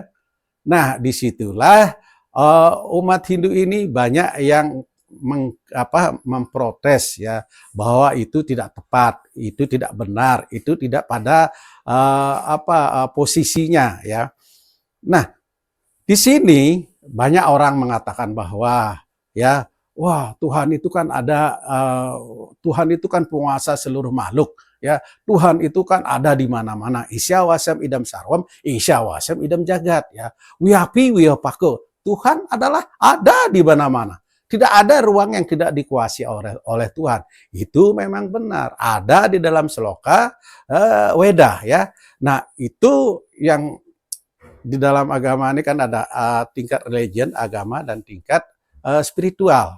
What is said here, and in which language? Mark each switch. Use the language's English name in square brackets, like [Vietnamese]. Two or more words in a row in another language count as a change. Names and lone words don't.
[Indonesian] Nah, disitulah umat Hindu ini banyak yang memprotes ya, bahwa itu tidak tepat, itu tidak benar, itu tidak pada posisinya ya. Nah, di sini banyak orang mengatakan bahwa ya, wah Tuhan itu kan ada, Tuhan itu kan penguasa seluruh makhluk, ya. Tuhan itu kan ada di mana-mana. [Sanskrit] Isya wasam idam sarwam, isya wasam idam jagat, [Indonesian] ya. [Sanskrit] Wiapi wiapako. [Indonesian] Tuhan adalah ada di mana-mana. Tidak ada ruang yang tidak dikuasai oleh Tuhan. Itu memang benar. Ada di dalam Seloka Weda, ya. Nah, itu yang di dalam agama ini kan ada tingkat religion, agama, dan tingkat spiritual.